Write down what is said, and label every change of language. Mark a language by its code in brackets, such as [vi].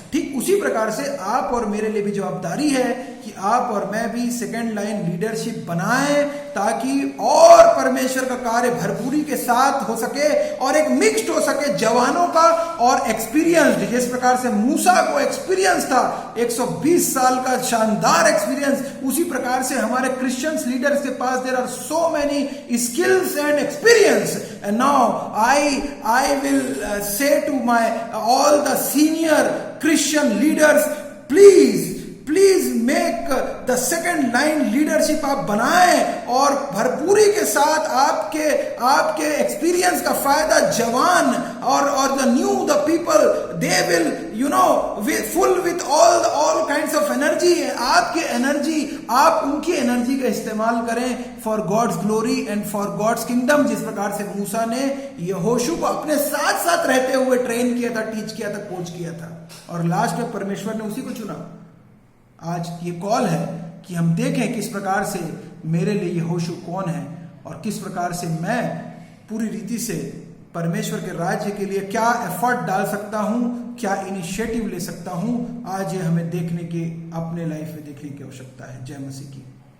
[hi] ठीक उसी प्रकार से आप और मेरे लिए भी जवाबदारी है कि आप और मैं भी सेकेंड लाइन लीडरशिप बनाएं, ताकि और परमेश्वर का कार्य भरपूरी के साथ हो सके, और एक मिक्स्ड हो सके जवानों का और एक्सपीरियंस। जिस प्रकार से मूसा को एक्सपीरियंस था, 120 साल का शानदार एक्सपीरियंस, उसी प्रकार से हमारे क्रिश्चियंस लीडर्स के पास there are so many skills and experience. [en] And now I will say to my all the senior Christian leaders, please make the second line leadership [hi] आप बनाएं, और भरपूरी के साथ आपके एक्सपीरियंस का फायदा जवान और [en] the new the people they will full with all kinds of energy, [hi] आपकी एनर्जी, आप उनकी एनर्जी का इस्तेमाल करें [en] For God's glory and for God's kingdom. [hi] जिस प्रकार से मूसा ने यहोशू को अपने साथ साथ रहते हुए ट्रेन किया था, टीच किया था, कोच किया था, और लास्ट में परमेश्वर ने उसी को चुना। आज ये कॉल है कि हम देखें किस प्रकार से मेरे लिए यहोशू कौन है, और किस प्रकार से मैं पूरी रीति से परमेश्वर के राज्य के लिए क्या एफर्ट डाल सकता हूं, क्या इनिशिएटिव ले सकता हूं। आज ये हमें देखने की, अपने लाइफ में देखने की आवश्यकता है। जय मसीह की।